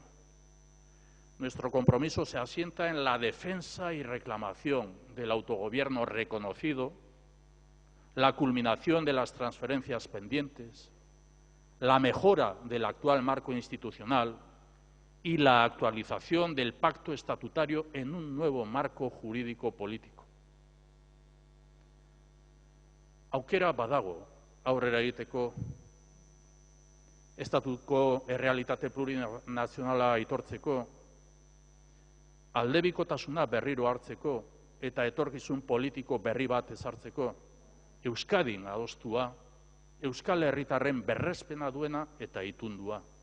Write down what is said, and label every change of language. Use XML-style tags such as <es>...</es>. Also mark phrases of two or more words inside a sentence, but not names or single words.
<es>Nuestro compromiso se asienta en la defensa y reclamación del autogobierno reconocido, la culminación de las transferencias pendientes, la mejora del actual marco institucional y la actualización del pacto estatutario en un nuevo marco jurídico político.</es> <eu>Aukera badago aurrera egiteko, estatuko errealitate plurinazionala aitortzeko, aldebikotasuna berriro hartzeko eta etorkizun politiko berri bat ezartzeko, Euskadin adostua, Euskal Herritarren berrespena duena eta itundua.</eu>